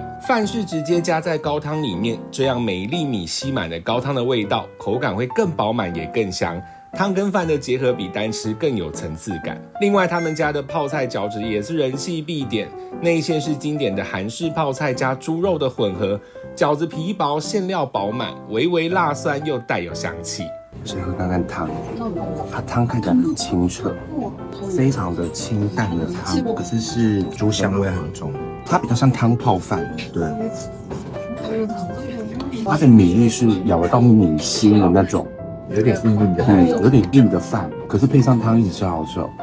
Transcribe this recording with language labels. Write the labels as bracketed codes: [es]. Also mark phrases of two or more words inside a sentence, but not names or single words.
[zh] 飯是直接加在高湯裡面，這樣每一粒米吸滿了高湯的味道，口感會更飽滿也更香。湯跟飯的結合比單吃更有層次感。另外他們家的泡菜餃子也是人氣必點，內餡是經典的韓式泡菜加豬肉的混合，餃子皮薄，餡料飽滿，微微辣酸又帶有香氣。先喝看看湯，它湯看起來很清澈，非常的清淡的湯，可是豬香味很重，它比較像湯泡飯。對，它的米粒是咬得到米心的那種，有點硬的，有點硬的飯，可是配上湯一起吃好吃哦。